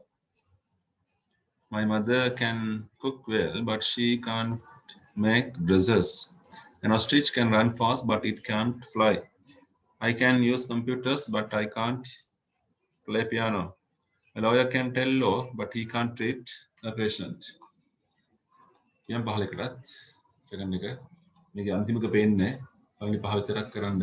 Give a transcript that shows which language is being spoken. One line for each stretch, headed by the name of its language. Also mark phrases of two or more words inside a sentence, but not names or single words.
English: My mother can cook well but she can't make dresses. An ostrich can run fast but it can't fly. I can use computers but I can't play piano. A lawyer can tell law but he can't treat a patient.
Sinhala: Yang පහල එකටත් සෙකන්ඩ් එක මේකේ අන්තිමක පේන්නේ පළවෙනි පහ විතරක් කරන්න.